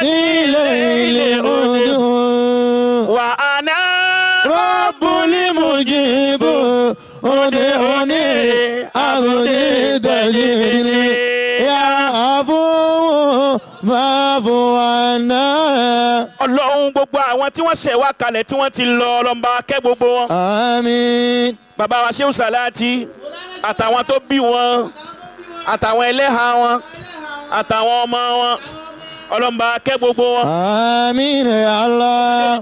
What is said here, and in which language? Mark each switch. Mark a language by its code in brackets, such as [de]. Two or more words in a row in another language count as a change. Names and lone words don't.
[ar] الليل أدعو. وأنا رب المجيب ادعوني عبدي تجدني. يا عفو فاعف عنا. [yo] Ọlọ́run gbogbo àwọn tí wọ́n ṣẹ̀ wá kalẹ̀ tí wọ́n ti lọ ọlọ́mọba kẹ́ gbogbo wọn. Àmín. Bàbá wa Ṣéhù Sàláàtì àtàwọn tó bí wọn àtàwọn ẹlẹ́hà wọn àtàwọn ọmọ wọn ọlọ́mọba kẹ́ gbogbo wọn. Àmín [ar] يا الله.